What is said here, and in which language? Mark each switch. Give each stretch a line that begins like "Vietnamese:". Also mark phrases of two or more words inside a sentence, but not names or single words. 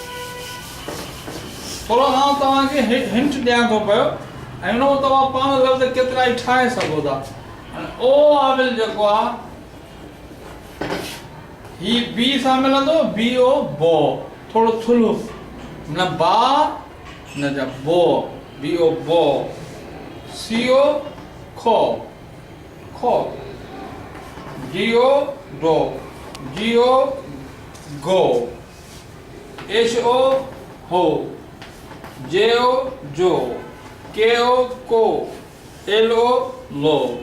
Sindhi: थोरो आउं तव्हांखे हिंट ॾियां थो पियो, ऐं हुन तव्हां पाण लफ़्ज़ केतिरा ई ठाहे सघो था। ओ वाविल जेको आहे ही बी सां मिलंदो, BO बो, थोरो थुल्हो, न बा न जा बो, BO बो। CO खो, DO डो, GO गो, HO हो, JO जो, KO को, LO लो,